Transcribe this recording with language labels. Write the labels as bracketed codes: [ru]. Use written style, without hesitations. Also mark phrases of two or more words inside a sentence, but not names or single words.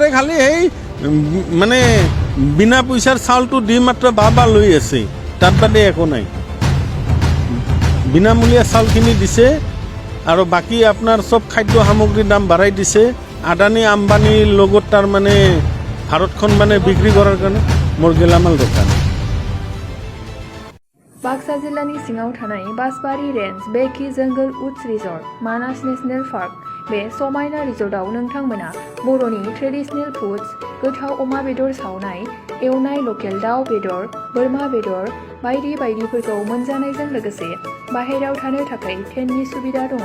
[as] খালি সেই মানে বিনা পইচাৰ চাউলটো দি মাত্ৰ বাবা লৈ আছে, তাত বাদে একো নাই। বিনামূলীয়া চাউলখিনি দিছে আৰু বাকী আপোনাৰ চব খাদ্য সামগ্ৰীৰ দাম বাঢ়াই দিছে। আদানী আম্বানীৰ লগত তাৰমানে ভাৰতখন মানে বিক্ৰী কৰাৰ কাৰণে মোৰ গেলামাল দোকান। [brx] बाक्सा जिल्लानि सिङाव थानाय बासबारि रेन्ज बेकी जंगल उड्स रिजर्ट मानास नेशनेल पार्क, बे समायना रिजर्टआव नोंथांमोना बर'नि [en] traditional foods, [brx] गोथाव अमा बेदर सावनाय, एवनाय लकेल दाउ बेदर, बोरमा बेदर बायदि बायदिफोरखौ मोनजानायजों लोगोसे बाहेरायाव थानो थाखाय टेन्टनि सुबिदा दङ।